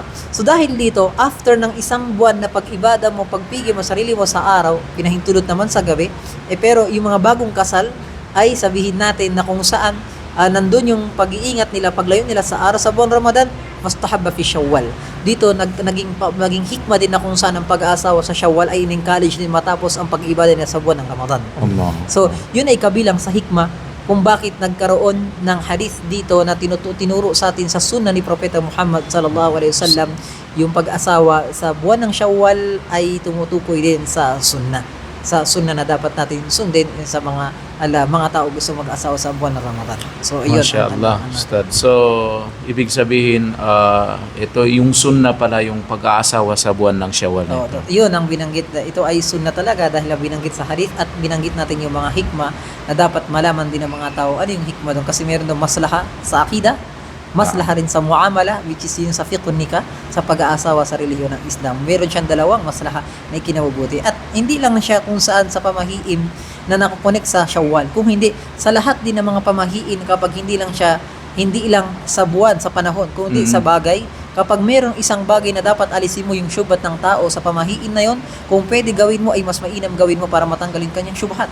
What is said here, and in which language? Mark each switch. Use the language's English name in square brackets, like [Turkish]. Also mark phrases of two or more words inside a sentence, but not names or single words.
[Filipino] So dahil dito, after ng isang buwan na pag-ibada mo, pagpigil mo sarili mo sa araw, pinahintulot naman sa gabi, pero yung mga bagong kasal, ay sabihin natin na kung saan nandun yung pag-iingat nila, paglayo nila sa araw sa buwan Ramadan, [Arabic] mustahabba fi Shawwal. [Filipino] Dito naging hikma din na kung saan ang pag-aasawa sa Shawwal ay in-encourage din matapos ang pag-ibada nila sa buwan ng Ramadan. Allah. So, yun ay kabilang sa hikma kung bakit nagkaroon ng hadith dito na tinuro sa atin sa sunna ni Propeta Muhammad [Arabic] sallallahu alaihi wasallam, [Filipino] yung pag-asawa sa buwan ng Shawwal ay tumutukoy din sa sunna na dapat natin sundin sa mga tao gusto mag-asawa sa buwan ng Ramadan. So, ayun. [Arabic] Mashallah, Ustad. [Filipino] So, ibig sabihin, ito yung sunna pala yung pag-aasawa sa buwan ng Shawwal. Yun ang binanggit. Ito ay sunna talaga dahil binanggit sa hadith at binanggit natin yung mga hikma na dapat malaman din ng mga tao. Ano yung hikma doon? Kasi meron doon maslaha sa akida, maslaha rin sa muamala, which is yung sa [Arabic] fiqhun nikah, [Filipino] sa pag-aasawa sa relihiyon ng Islam. Meron siyang dalawang maslaha na ikinabubuti. At hindi lang siya kung saan sa pamahiin na nakukonek sa Shawwal. Kung hindi, sa lahat din ng mga pamahiin, kapag hindi lang sa buwan, sa panahon, kundi sa bagay, kapag merong isang bagay na dapat alisin mo yung syubhat ng tao sa pamahiin na yon, kung pwede gawin mo ay mas mainam gawin mo para matanggalin kanyang syubhat.